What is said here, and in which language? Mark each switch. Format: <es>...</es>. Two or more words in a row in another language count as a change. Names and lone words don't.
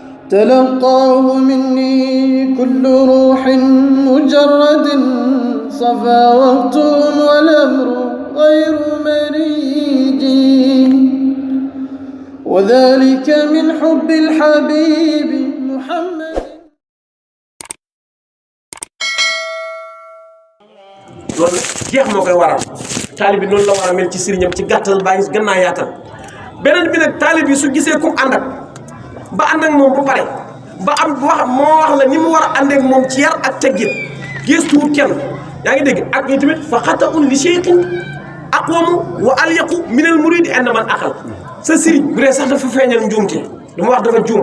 <ar>تلقاه مني كل روح مجرد صفا وقت والأمر غير مريج وذلك من حب الحبيب محمد.</ar> <wo>loolu jeex moo koy waral taalib bi noonu la war a mel ci sëriñam ci gàttal bàyyi gannaa yaatal beneen bi nag taalib bi su gisee ku ànd ak ba ànd ak moom ba pare ba am wax moo wax la ni mu war a ànd ak moom ci yar ak teggin gëstuwut kenn yaa ngi dégg ak ñi tamit</wo> <ar>فخطأ لشيخ أقوم وأليق من المريد عند من عقل</ar> <wo>sa sëriñ bu dee sax dafa feeñal njuumte du ma wax dafa juum</wo>